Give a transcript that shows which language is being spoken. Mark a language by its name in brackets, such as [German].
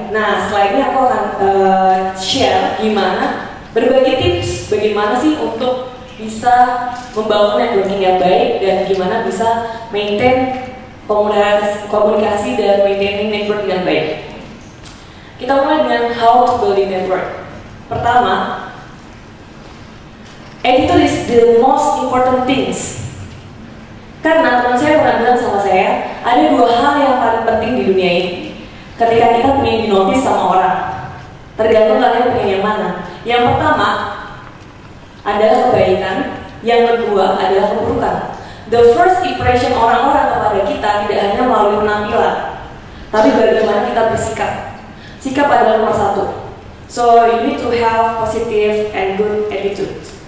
[Indonesian] Nah, setelah ini aku akan share gimana, berbagi tips bagaimana sih untuk bisa membangun networking yang baik dan gimana bisa maintain komunikasi dan [English] maintaining network [Indonesian] dengan baik. Kita mulai dengan [English] how to build network. [Indonesian] Pertama, [English] attitude is the most important things. [Indonesian] Karena teman saya pernah bilang sama saya, ada dua hal yang paling penting di dunia ini. Ketika kita ingin dinotis sama orang, tergantung kalian pengen yang mana. Yang pertama adalah kebaikan, yang kedua adalah keburukan. [English] The first impression [Indonesian] orang-orang kepada kita tidak hanya melalui penampilan, tapi bagaimana kita bersikap. Sikap adalah nomor satu. [English] So you need to have positive and good attitude.